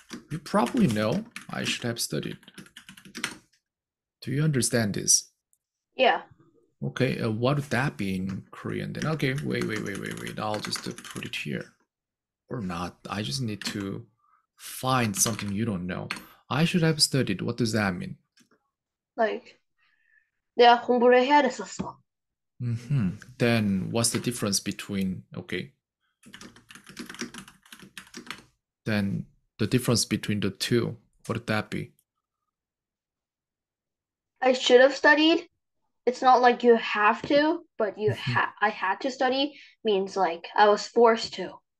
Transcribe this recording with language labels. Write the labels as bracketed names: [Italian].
[English] You probably know I should have studied. Do you understand this? Yeah. Okay, what would that be in Korean then? Okay, wait. I'll just put it here. Or not. I just need to find something you don't know. I should have studied. What does that mean? Like [Korean] 내가 공부를 해야 됐었어. [English] Then what's the difference between, okay. Then the difference between the two, what would that be? I should have studied. It's not like you have to, but I had to study means like I was forced to.